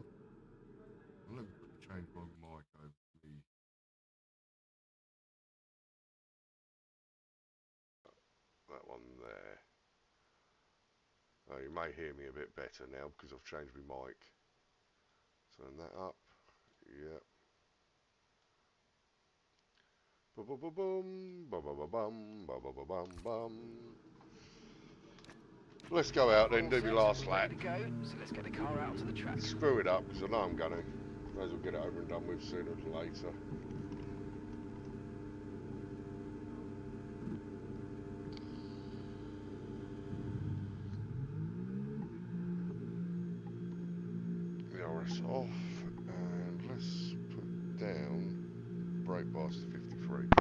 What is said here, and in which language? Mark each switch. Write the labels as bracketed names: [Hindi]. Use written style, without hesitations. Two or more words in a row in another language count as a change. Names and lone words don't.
[English] Well, let me quickly change my mic over to me. That one there. Oh, you may hear me a bit better now because I've changed my mic. Turn that up. Yep. Ba ba ba bum, ba ba ba bum, ba ba ba bum bum. Let's go out then, do my last lap. Go, so let's get the car out to the track. Screw it up because I know I'm gonna. May as well get it over and done with sooner than later. The RS off, and let's put down brake bars to 53.